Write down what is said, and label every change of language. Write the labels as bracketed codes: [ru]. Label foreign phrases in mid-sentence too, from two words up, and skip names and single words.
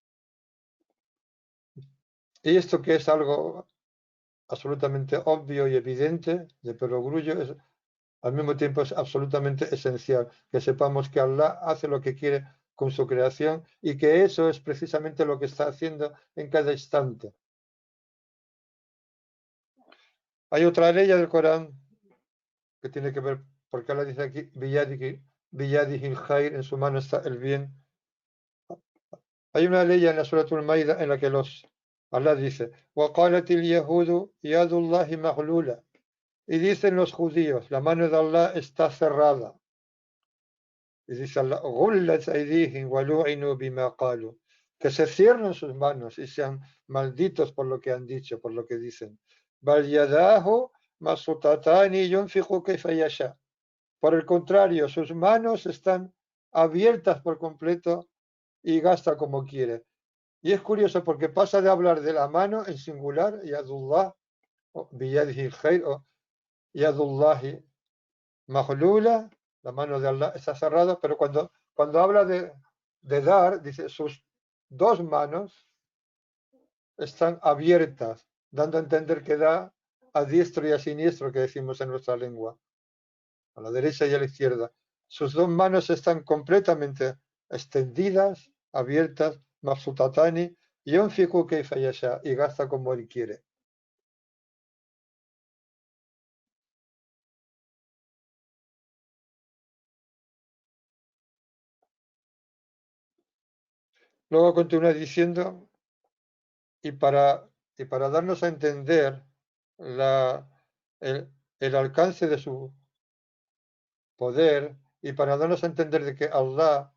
[es] Y esto, que es algo absolutamente obvio y evidente, de perogrullo, al mismo tiempo es absolutamente esencial, que sepamos que Allah hace lo que quiere con su creación, y que eso es precisamente lo que está haciendo en cada instante. Hay otra ley del Corán que tiene que ver, porque Allah dice aquí, [ar] بيده الخير, [es] en su mano está el bien. Hay una ley en la Suratul Maida en la que Allah dice, [ar] وَقَالَتِ الْيَهُودُ يَدُ اللَّهِ مَغْلُولَةٌ. [es] Y dicen los judíos, la mano de Allah está cerrada. Y dice Allah, [ar] غُلَّتْ أَيْدِيهِمْ وَلُعِنُوا بِمَا قَالُوا. [es] Que se cierren sus manos y sean malditos por lo que han dicho, por lo que dicen. [ar] بَلْ يَدَاهُ مَبْسُوطَتَانِ يُنْفِقُ كَيْفَ يَشَاءُ. [es] Por el contrario, sus manos están abiertas por completo y gasta como quiere. Y es curioso porque pasa de hablar de la mano en singular, Yadullah, o [ar] بيده الخير, [es] o [ar] يد الله مغلولة, [es] la mano de Allah está cerrada, pero cuando habla de dar, dice sus dos manos están abiertas, dando a entender que da a diestro y a siniestro, que decimos en nuestra lengua, a la derecha y a la izquierda. Sus dos manos están completamente extendidas, abiertas, [ar] مبسوطتان، ينفق كيف يشاء, [es] y gasta como él quiere. Luego continúa diciendo, y para, y para darnos a entender la, el, el alcance de su poder y para darnos a entender de que Allah